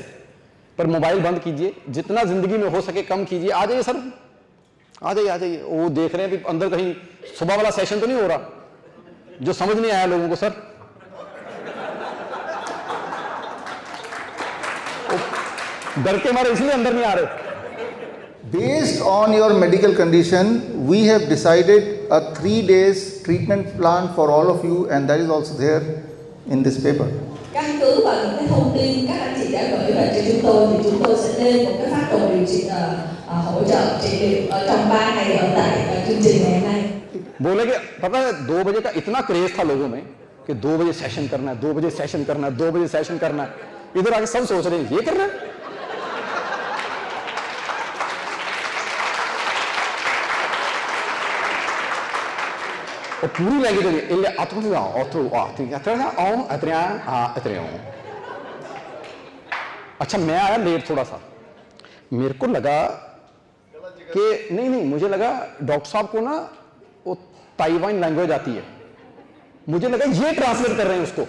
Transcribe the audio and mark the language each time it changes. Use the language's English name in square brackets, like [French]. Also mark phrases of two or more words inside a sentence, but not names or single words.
[Hindi] पर मोबाइल बंद कीजिए, जितना जिंदगी में हो सके कम कीजिए। आ जाइए सर, आ जाइए, आ जाइए। वो देख रहे हैं कि अंदर कहीं सुबह वाला सेशन तो नहीं हो रहा, जो समझ नहीं आया लोगों को सर। डर के मारे इसलिए अंदर नहीं आ रहे। [English] Based on your medical condition, we have decided a 3 days treatment plan for all of you, and that is also there in this paper. [Vietnamese] Căn cứ vào những cái thông tin các anh chị đã gửi về cho chúng tôi thì chúng tôi sẽ lên một cái phác đồ điều trị hỗ trợ trị liệu ở trong 3 ngày ở tại chương trình ngày hôm nay. [Hindi] बोले कि पता है 2 बजे का इतना क्रेज था लोगों में कि 2 बजे सेशन करना है, 2 बजे सेशन करना है, 2 बजे सेशन करना है। इधर आके सब सोच रहे हैं ये करना है। और पूरी लैंग्वेज अच्छा, मैं आया लेट थोड़ा सा, मेरे को लगा कि नहीं, मुझे लगा डॉक्टर साहब को ना वो ताइवान लैंग्वेज आती है, मुझे लगा ये ट्रांसलेट कर रहे हैं उसको।